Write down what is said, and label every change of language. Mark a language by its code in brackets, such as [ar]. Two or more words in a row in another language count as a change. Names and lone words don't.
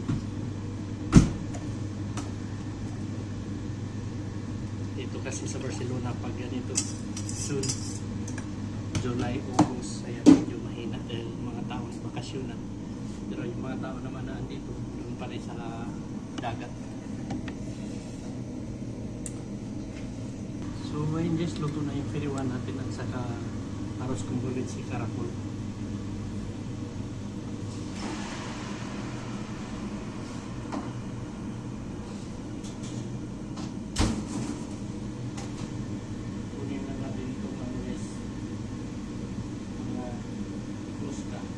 [tl] Dito kasi sa Barcelona pag ganito soon July, August, ayan medyo mahina dahil mga tao ay bakasyonan. Pero yung mga tao naman na andito doon pa rin sa dagat. So ngayon guys, luto na yung firiwan natin at saka [es] arroz con boleche caracol. [tl] Kunin na natin itong mga guys. Mga kluska.